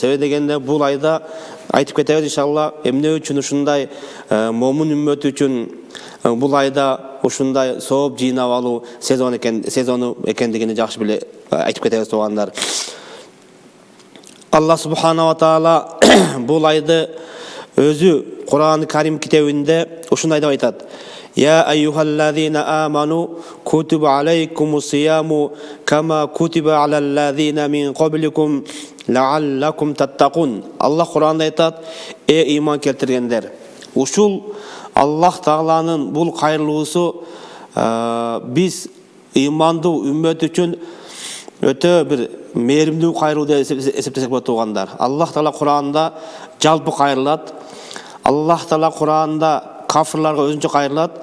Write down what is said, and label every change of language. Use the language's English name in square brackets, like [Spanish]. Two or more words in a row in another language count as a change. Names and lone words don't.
[Kyrgyz] Себеби дегенде, бул айда айтып кетебиз иншалла, эмне үчүн ушундай момун үммөт үчүн бул айда ушундай сооп жыйнап алуу сезону экендигини жакшы биле айтып кетебиз туугандар. Аллах Субханала Таала бул айды өзү Кур'ан-ы Карим китебинде ушундай деп айтат: [Arabic] يا أيها الذين آمنوا كتب عليكم الصيام كما كتب على الذين من قبلكم لعلكم تتقون. [Kyrgyz] Аллах Кур'анда айтат: иман келтиргендер, ушул Аллах Тааланын бул кайрылуусу биз имандуу үммөт үчүн өтө бир мээримдүү кайрылуу деп эсептесек болот туугандар. Аллах Таала Кур'анда жалпы кайрылат. Аллах Таала Кур'анда кафырларга өзүнчө кайрылат.